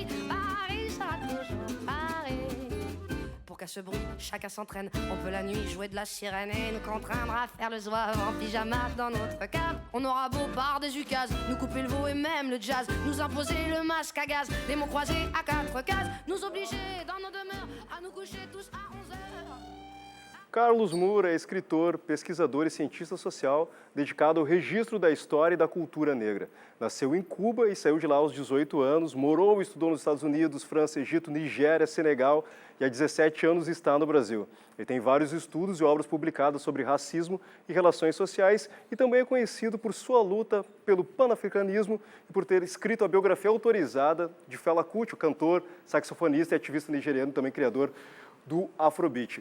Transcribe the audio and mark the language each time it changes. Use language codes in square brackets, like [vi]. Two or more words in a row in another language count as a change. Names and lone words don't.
[fr] Paris sera toujours Paris. Pour qu'à ce bruit, chacun s'entraîne. On peut la nuit jouer de la sirène et nous contraindre à faire le zouave en pyjama dans notre cave. On aura beau par des ukases, nous couper le veau et même le jazz, nous imposer le masque à gaz, des mots croisés à 4 cases, nous obliger dans nos demeures à nous coucher tous à 11 heures. [pt] Carlos Moura é escritor, pesquisador e cientista social dedicado ao registro da história e da cultura negra. Nasceu em Cuba e saiu de lá aos 18 anos, morou e estudou nos Estados Unidos, França, Egito, Nigéria, Senegal e há 17 anos está no Brasil. Ele tem vários estudos e obras publicadas sobre racismo e relações sociais e também é conhecido por sua luta pelo panafricanismo e por ter escrito a biografia autorizada de Fela Kuti, o cantor, saxofonista e ativista nigeriano, também criador do Afrobeat.